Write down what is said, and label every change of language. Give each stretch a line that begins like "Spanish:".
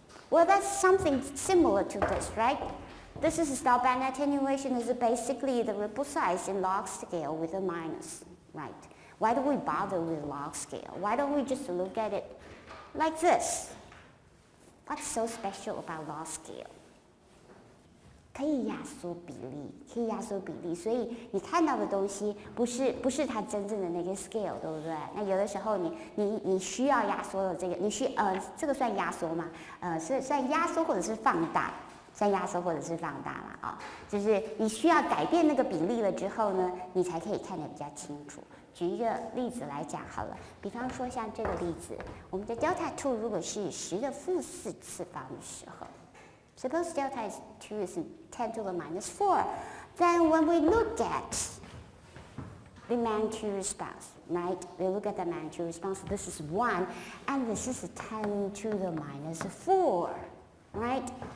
English: Well, that's something similar to this, right? This is stop band attenuation. Is basically the ripple size in log scale with a minus, right? Why do we bother with log scale? Why don't we just look at it like this? What's so special about log scale?
Chinese: 可以压缩比例，所以你看到的东西不是它真正的那个 scale， 对不对？那有的时候你需要压缩的这个，这个算压缩吗？是算压缩或者是放大，嘛啊，就是你需要改变那个比例了之后呢，你才可以看得比较清楚。举一个例子来讲好了，比方说像这个例子，我们的 delta 2如果是10⁻⁴次方的时候。
English: Suppose delta is 2 is 10 to the minus 4. Then when we look at the magnitude response, right? We look at the magnitude response. This is 1, and this is 10 to the minus 4, right?